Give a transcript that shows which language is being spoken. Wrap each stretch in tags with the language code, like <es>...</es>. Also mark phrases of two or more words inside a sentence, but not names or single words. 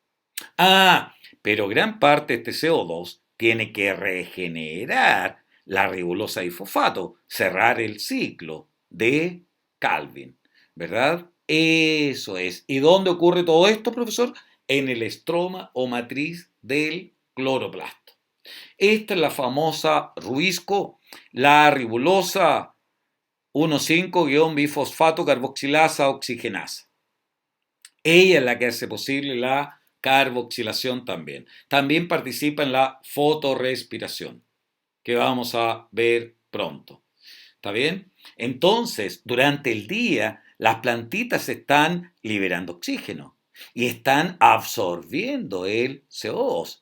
<es>Pero gran parte de este CO2 tiene que regenerar la ribulosa difosfato, cerrar el ciclo de Calvin, ¿verdad? Eso es. ¿Y dónde ocurre todo esto, profesor? en el estroma o matriz del cloroplasto. Esta es la famosa Ruisco, la ribulosa 1,5-bifosfato carboxilasa oxigenasa. Ella es la que hace posible la carboxilación también. También participa en la fotorrespiración, que vamos a ver pronto. ¿Está bien? Entonces, durante el día, las plantitas están liberando oxígeno y están absorbiendo el CO2.</es>